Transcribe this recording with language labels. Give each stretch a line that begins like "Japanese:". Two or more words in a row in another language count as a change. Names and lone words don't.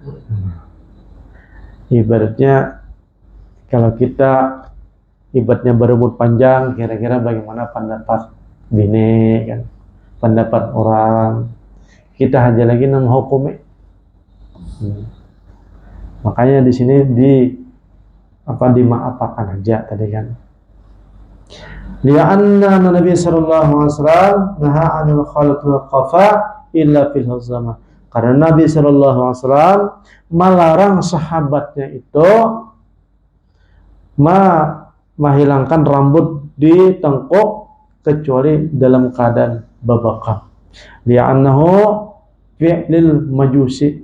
Indonesian: Ibaratnya kalau kita ibaratnya berumur panjang, kira-kira bagaimana pendapat bini kan, pendapat orang, kita aja lagi menghukumi. Makanya di sini dimaafkan aja tadi kan.
Arabic: لأن النبي صلى الله عليه وسلم نهى عن حلق القفا إلا في الحجامة.
Indonesian: Karena Nabi
Arabic: صلى الله عليه وسلم
Indonesian: melarang sahabatnya itu menghilangkan rambut di tengkuk kecuali dalam keadaan babakan.
Arabic: لأنه فعل المجوس.